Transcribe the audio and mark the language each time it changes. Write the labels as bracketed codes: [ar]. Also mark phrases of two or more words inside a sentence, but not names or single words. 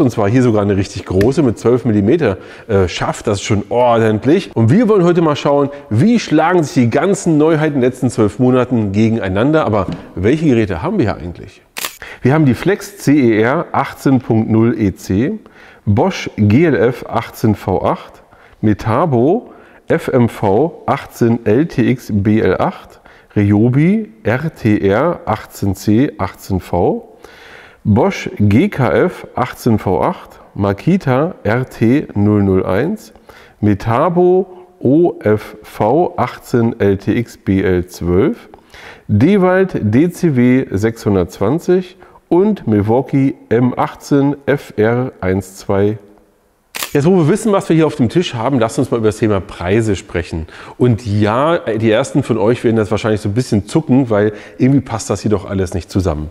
[de] Und zwar hier sogar eine richtig große mit 12 mm. Schafft das schon ordentlich. Und wir wollen heute mal schauen, wie schlagen sich die ganzen Neuheiten in den letzten 12 Monaten gegeneinander. Aber welche Geräte haben wir hier eigentlich? Wir haben die Flex CER 18.0 EC, Bosch GLF 18V8, Metabo FMV 18 LTX BL8, Ryobi RTR 18C 18V, Bosch GKF 18V8, Makita RT 001, Metabo OFV 18 LTX BL12, Dewalt DCW 620 und Milwaukee M18 FR12. Jetzt, wo wir wissen, was wir hier auf dem Tisch haben, lasst uns mal über das Thema Preise sprechen. Und ja, die ersten von euch werden das wahrscheinlich so ein bisschen zucken, weil irgendwie passt das hier doch alles nicht zusammen.